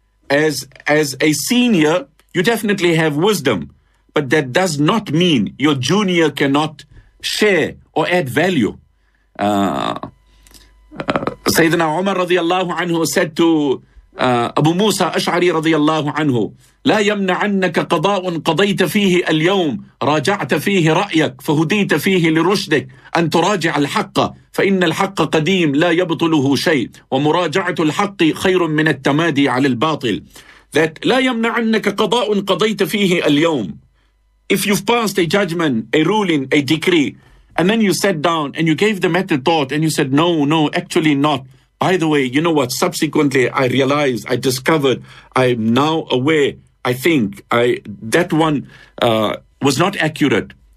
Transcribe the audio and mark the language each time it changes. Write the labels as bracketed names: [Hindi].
[English] As a senior, you definitely have wisdom, but that does not mean your junior cannot share or add value. Sayyidina Umar radiallahu anhu [Arabic] said to Abu Musa Ash'ari radiallahu anhu, لا يمنعنك قضاء قضيت فيه اليوم راجعت فيه رأيك فهديت فيه لرشدك أن تراجع الحق فإن الحق قديم لا يبطله شيء ومراجعة الحق خير من التمادي على الباطل. [English] That [Arabic] لا يمنعنك قضاء قضيت فيه اليوم. [English] If you've passed a judgment, a ruling, a decree, and then you sat down and you gave the matter thought and you said, no, actually not. By the way, you know what? Subsequently, I realized, I discovered, I'm now aware, I think, was not accurate.